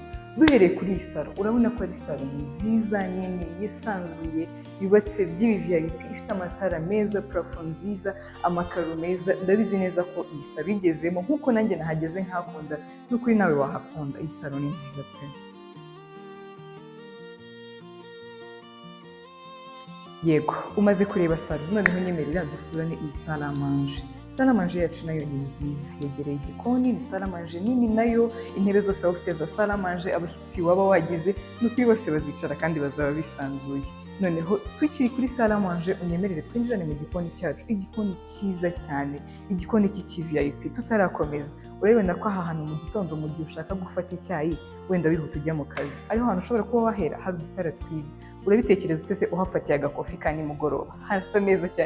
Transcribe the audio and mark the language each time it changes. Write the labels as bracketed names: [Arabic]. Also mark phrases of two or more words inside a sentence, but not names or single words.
[Kinyarwanda] Duhereye kuri iyi salo, urabona ko ari salo nziza nini yisanzuye, yubatse by'VIP, ifite amatara meza, parafo nziza, amakaro meza. Ndabizi neza ko iyi salo igezemo nk'uko nanjye nahageze nkakunda, n'ukuri nawe wahakunda. Iyi salo ni nziza pe. Yego, umaze kureba salo, noneho nyemerera dusurane iyi [French] salle à manger. Salle à manger [Kinyarwanda] yacu nayo ni nziza, yegereye igikoni, ni [French] salle à manger [Kinyarwanda] nini nayo, intebe zose waba ufite za [French] salle à manger, [Kinyarwanda] abashyitsi waba wagize n'ukuri bose bazicara kandi bazaba bisanzuye. Noneho tukiri kuri [French] salle à manger, [Kinyarwanda] unyemerere twinjirane mu gikoni cyacu, igikoni cyiza cyane, igikoni cy'VIP. Tutarakomeza, urabona ko aha hantu mu gitondo mu gihe ushaka gufata icyayi wenda wihuta ujya mu kazi, ariho hantu ushobora kuba wahera, hari udutara twiza. Urabitekereza utese uhafatiye agakofi ka nimugoroba, harasa neza cyane.